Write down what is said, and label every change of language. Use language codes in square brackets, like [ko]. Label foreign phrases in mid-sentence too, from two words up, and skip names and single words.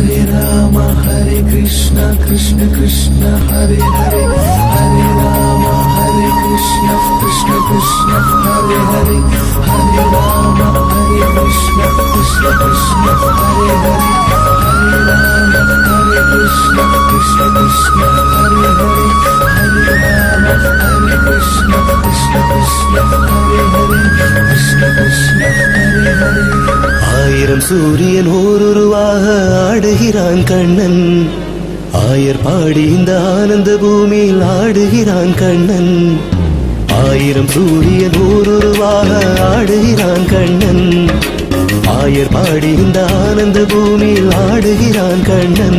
[sa] Rama Hare Krishna Krishna Krishna Hare Hare Hare Rama Hare Krishna Krishna Krishna Hare Hare Hare Rama Hare Krishna Krishna Krishna Hare Hare Hare Rama Hare Krishna Krishna Krishna Hare Hare Hare Rama Hare Krishna Krishna Krishna Hare Hare Krishna Krishna Hare Hare. [ta] ஆயிரம் சூரியன் ஓருருவாக ஆடுகிறான் கண்ணன், ஆயர் பாடி இந்த ஆனந்த பூமியில் ஆடுகிறான் கண்ணன். ஆயிரம் சூரியன் ஓருருவாக ஆடுகிறான் கண்ணன், ஆயர் பாடி இந்த ஆனந்த பூமியில் ஆடுகிறான் கண்ணன்.